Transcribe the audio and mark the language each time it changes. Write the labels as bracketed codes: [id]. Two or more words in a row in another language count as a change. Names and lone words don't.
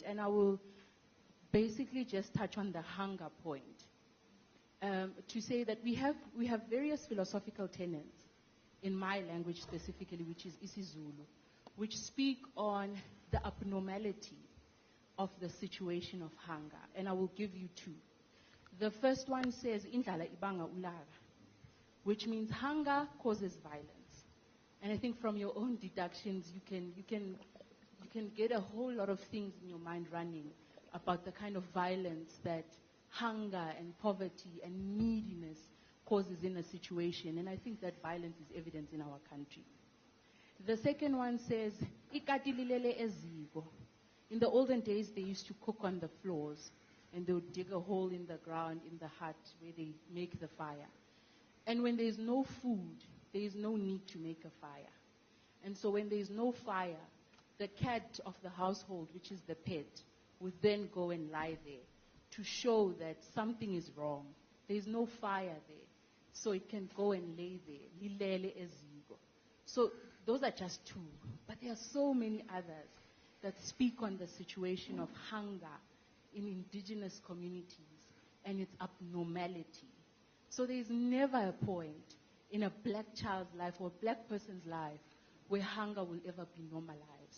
[en] And I will basically just touch on the hunger point, to say that we have various philosophical tenets, in my language specifically, which is isiZulu, which speak on the abnormality of the situation of hunger. And I will give you two. The first one says, [zu] indlala ibanga ulaka, [en] which means hunger causes violence. And I think from your own deductions, you can get a whole lot of things in your mind running about the kind of violence that hunger and poverty and neediness causes in a situation. And I think that violence is evident in our country. The second one says, [zu] ikatililele eziko. [en] In the olden days, they used to cook on the floors, and they would dig a hole in the ground in the hut where they make the fire. And when there's no food, there is no need to make a fire. And so when there's no fire, the cat of the household, which is the pet, would then go and lie there to show that something is wrong. There's no fire there. So it can go and lay there. [zu] Lilele eziko. [en] So those are just two. But there are so many others that speak on the situation of hunger in indigenous communities and its abnormality. So there's never a point in a black child's life or a black person's life where hunger will ever be normalized.